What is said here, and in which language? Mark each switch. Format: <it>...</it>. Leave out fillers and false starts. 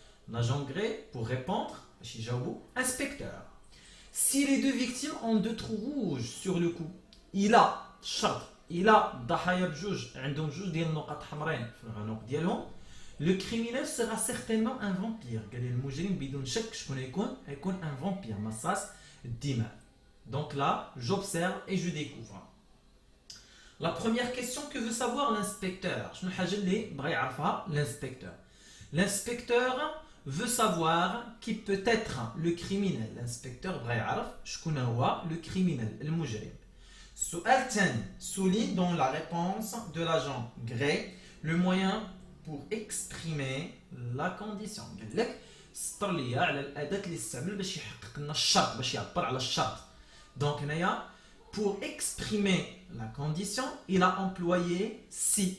<fr>L'agent Gray, pour répondre, inspecteur. Si les deux victimes ont deux trous rouges sur le cou, il a</fr> <ar>ضحايا بجوج عندهم جوج ديال النقط حمرين في العنق ديالهم,</ar> <fr>le criminel sera certainement un vampire.</fr> <ar>قال لي المجرم بدون شك شكون هيكون</ar> <fr>un vampire</fr> <ar>مصاص الدماء.</ar> <fr>Donc là, j'observe et je découvre. La première question que veut savoir l'inspecteur.</fr> <ar>شنو الحاجة اللي بغى يعرفها l'inspecteur.</ar> <fr>L'inspecteur veut savoir qui peut être le criminel.</fr> <ar>L'inspecteur بغى يعرف شكون هو le criminel, المجرم. Su'al Tani</ar> <fr>souligne dans la réponse de l'agent Gray le moyen pour exprimer la condition.</fr> <ar>قال لك سطر لي على الأداة اللي استعمل باش يحقق لنا الشرط, باش يعبر على الشرط.</ar> <fr>Donc هنايا pour exprimer la condition, il a employé si.</fr>